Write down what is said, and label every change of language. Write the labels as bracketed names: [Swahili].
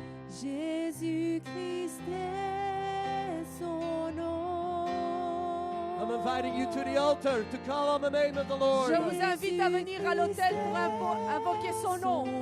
[French] Jésus-Christ est son nom. [English] I'm inviting you to the altar to call on the name of the Lord. [French] Je vous invite à venir à l'autel pour invoquer son nom.